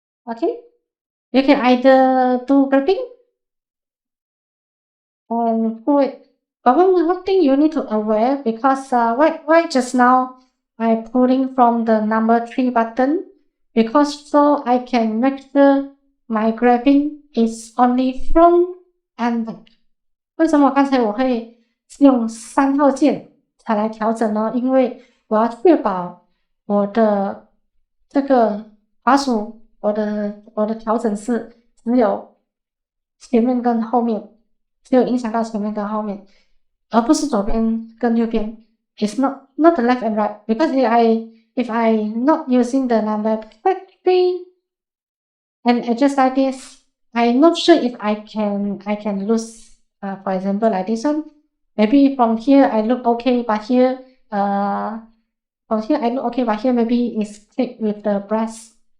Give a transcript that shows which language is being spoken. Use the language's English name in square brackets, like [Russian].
[English] Okay, you can either do gripping and pull it. But one thing you need to aware, because why just now I'm pulling from the number 3 button, because so I can make sure my grabbing is only front and back. [Chinese] 为什么刚才我会用3号键才来调整呢？因为我要确保我的这个滑鼠，我的调整是只有前面跟后面，只有影响到前面跟后面，而不是左边跟右边。 [English] It's not the left and right, because if I not using the number 3 and adjust like this, I'm not sure if I can lose. For example, like this one. Maybe from here I look okay, but here from here I look okay, but here maybe it's thick with the breast.